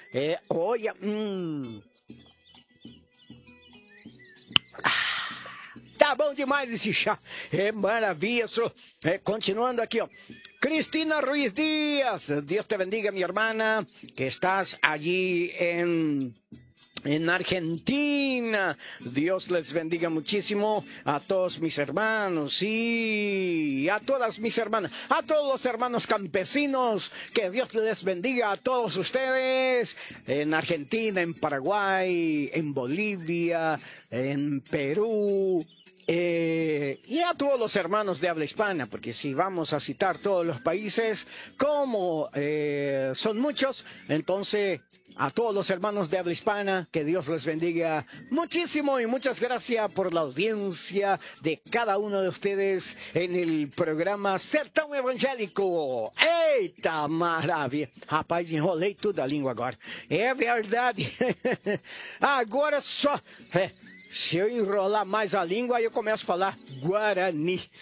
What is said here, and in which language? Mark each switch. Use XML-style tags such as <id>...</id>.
<pt>É, olha. Tá bom demais esse chá. É maravilha, senhor. É, continuando aqui, ó. Cristina Ruiz Dias. Deus te bendiga, minha irmã.</pt> <es>Que estás allí em... En Argentina, Dios les bendiga muchísimo a todos mis hermanos y a todas mis hermanas, a todos los hermanos campesinos, que Dios les bendiga a todos ustedes en Argentina, en Paraguay, en Bolivia, en Perú. Y a todos los hermanos de habla hispana, porque si vamos a citar todos los países, como son muchos, entonces a todos los hermanos de habla hispana, que Dios les bendiga muchísimo y muchas gracias por la audiencia de cada uno de ustedes en el programa Sertão Evangélico. ¡Eita maravilla! Rapaz, enrolé toda la lengua ahora. ¡Es verdad! Ahora só...</es> <pt>Se eu enrolar mais a língua, aí eu começo a falar Guarani.</pt>